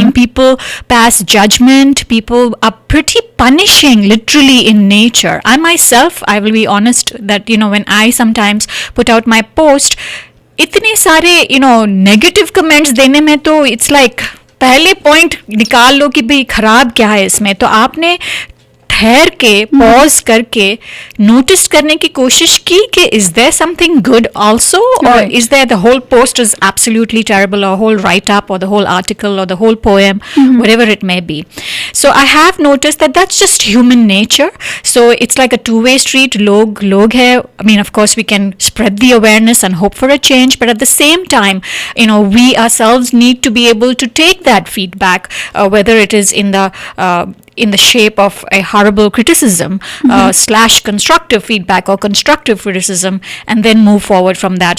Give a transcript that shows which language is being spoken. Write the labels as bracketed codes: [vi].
[en] People pass judgment, people are pretty punishing literally in nature. I myself, I will be honest that when I sometimes put out my post, [hi] itne sare negative comments dene mein [en] to it's like [hi] पहले point निकाल लो कि भाई खराब क्या है इसमें, तो आपने ठहर के पॉज करके नोटिस करने की कोशिश की कि [en] Is there something good also, और is there the whole post is absolutely terrible, और whole write up और the whole article और the whole poem, whatever it may be. So I have noticed that that's just human nature. So it's like a two-way street. [hi] Log hai. [en] Of course, we can spread the awareness and hope for a change, but at the same time, we ourselves need to be able to take that feedback, whether it is in the shape of a horrible criticism / constructive feedback or constructive criticism, and then move forward from that.